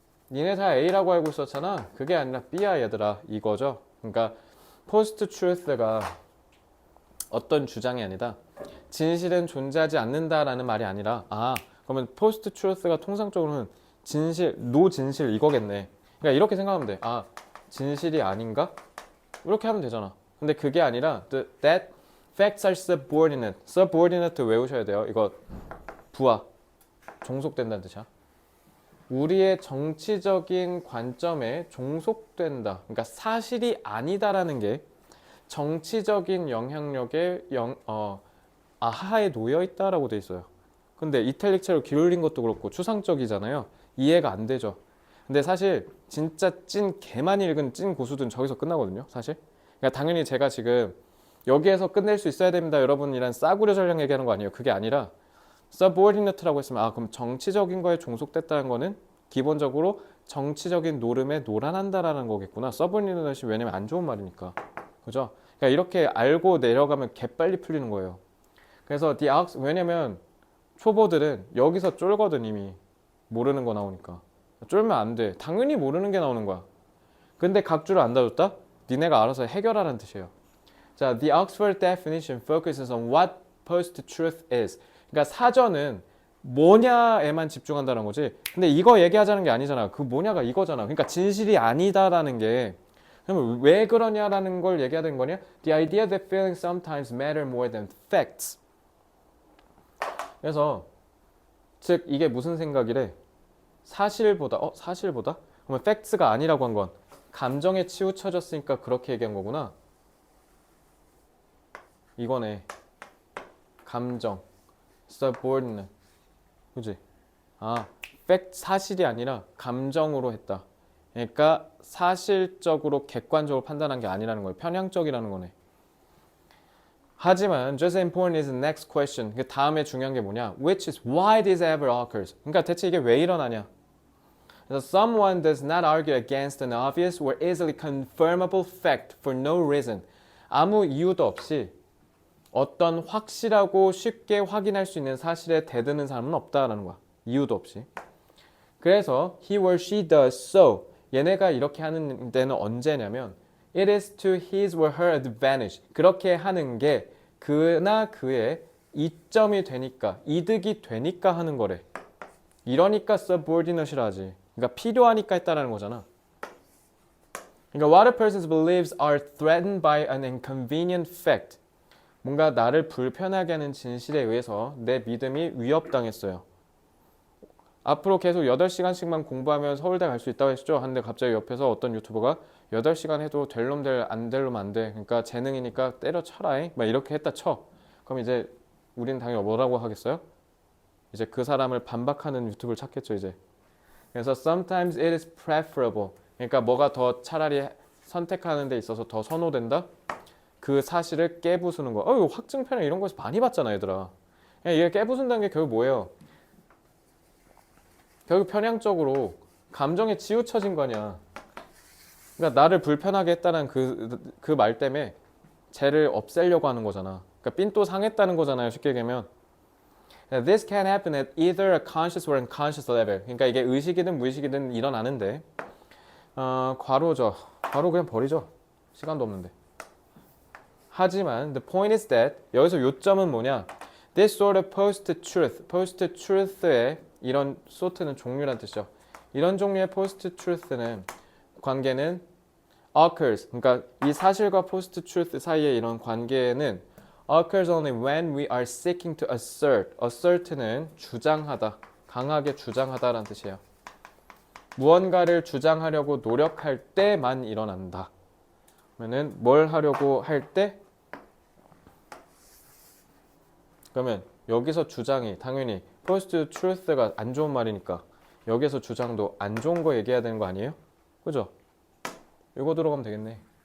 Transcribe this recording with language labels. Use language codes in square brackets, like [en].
[ko] 니네 다 A라고 알고 있었잖아. 그게 아니라 B야 얘들아 이거죠. 그러니까 포스트 트루스가 어떤 주장이 아니다. 진실은 존재하지 않는다라는 말이 아니라 그러면 포스트 트루스가 통상적으로는 진실, 노진실 이거겠네. 그러니까 이렇게 생각하면 돼. 진실이 아닌가? 이렇게 하면 되잖아. 근데 그게 아니라 [en] that facts are subordinate. [ko] subordinate 외우셔야 돼요. 이거 부하, 종속된다는 뜻이야. 우리의 정치적인 관점에 종속된다. 그러니까 사실이 아니다라는 게 정치적인 영향력에 하에 놓여 있다라고 돼 있어요. 근데 이탈릭체로 기울인 것도 그렇고 추상적이잖아요. 이해가 안 되죠. 근데 사실 진짜 찐 개만 읽은 찐 고수들은 저기서 끝나거든요. 사실. 그러니까 당연히 제가 지금 여기에서 끝낼 수 있어야 됩니다. 여러분이란 싸구려 전략 얘기하는 거 아니에요. 그게 아니라 subordinate라고 했으면 그럼 정치적인 거에 종속됐다는 거는 기본적으로 정치적인 노름에 노란한다라는 거겠구나. subordinate이 왜냐면 안 좋은 말이니까. 그죠? 그러니까 이렇게 알고 내려가면 개빨리 풀리는 거예요. 그래서 왜냐면 초보들은 여기서 쫄거든 이미. 모르는 거 나오니까. 쫄면 안 돼. 당연히 모르는 게 나오는 거야. 근데 각주를 안 다줬다? 니네가 알아서 해결하라는 뜻이에요. [en] 자, the Oxford definition focuses on what post-truth is. [ko] 그러니까 사전은 뭐냐에만 집중한다는 거지. 근데 이거 얘기하자는 게 아니잖아. 그 뭐냐가 이거잖아. 그러니까 진실이 아니다라는 게 그러면 왜 그러냐라는 걸 얘기해야 되는 거냐? [en] The idea that feelings sometimes matter more than facts. [ko] 그래서 즉 이게 무슨 생각이래? 사실보다 그러면 facts가 아니라고 한 건 감정에 치우쳐졌으니까 그렇게 얘기한 거구나. 이거네. 감정. subordinate. 그지? fact 사실이 아니라 감정으로 했다. 그러니까 사실적으로 객관적으로 판단한 게 아니라는 거예요. 편향적이라는 거네. [en] 하지만 just as important is the next question. [ko] 그 다음에 중요한 게 뭐냐? [en] Which is why this ever occurs. [ko] 그러니까 대체 이게 왜 일어나냐? [en] 그래서 someone does not argue against an obvious or easily confirmable fact for no reason. [ko] 아무 이유도 없이 어떤 확실하고 쉽게 확인할 수 있는 사실에 대드는 사람은 없다라는 거야. 이유도 없이. [en] 그래서 he or she does so. [ko] 얘네가 이렇게 하는 데는 언제냐면 [en] it is to his or her advantage. [ko] 그렇게 하는 게 그나 그의 이점이 되니까, 이득이 되니까 하는 거래. 이러니까 subordinate이라 하지. 그러니까 필요하니까 했다라는 거잖아. [en] 그러니까 what a person's beliefs are threatened by an inconvenient fact. [ko] 뭔가 나를 불편하게 하는 진실에 의해서 내 믿음이 위협당했어요. 앞으로 계속 8시간씩만 공부하면 서울대 갈 수 있다고 했죠. 하는데 갑자기 옆에서 어떤 유튜버가 8시간 해도 될 놈 안 될 놈 안 돼. 그러니까 재능이니까 때려쳐라. 막 이렇게 했다 쳐. 그럼 이제 우린 당연히 뭐라고 하겠어요? 이제 그 사람을 반박하는 유튜브를 찾겠죠 이제. [en] 그래서 sometimes it is preferable. [ko] 그러니까 뭐가 더 차라리 선택하는 데 있어서 더 선호된다? 그 사실을 깨부수는 거. 이거 확증편향 이런 거에서 많이 봤잖아 얘들아. 이게 깨부순다는 게 결국 뭐예요? 결국 편향적으로 감정에 치우쳐진 거냐. 그러니까 나를 불편하게 했다는 그 말 때문에 쟤를 없애려고 하는 거잖아. 그러니까 삔또 상했다는 거잖아요. 쉽게 얘기하면. [en] This can happen at either a conscious or unconscious level. [ko] 그러니까 이게 의식이든 무의식이든 일어나는데 괄호죠. 괄호 그냥 버리죠. 시간도 없는데. [en] 하지만 the point is that [ko] 여기서 요점은 뭐냐? [en] This sort of post-truth. [ko] post-truth의 이런 sort는 종류란 뜻이죠. 이런 종류의 post-truth는 관계는 [en] occurs. [ko] 그러니까 이 사실과 post-truth 사이의 이런 관계는 [en] occurs only when we are seeking to assert. [ko] assert는 주장하다, 강하게 주장하다라는 뜻이에요. 무언가를 주장하려고 노력할 때만 일어난다. 그러면은 뭘 하려고 할 때? 그러면 여기서 주장이 당연히 post truth가 안 좋은 말이니까 여기서 주장도 안 좋은 거 얘기해야 되는 거 아니에요? 그죠? 이거 들어가면 되겠네.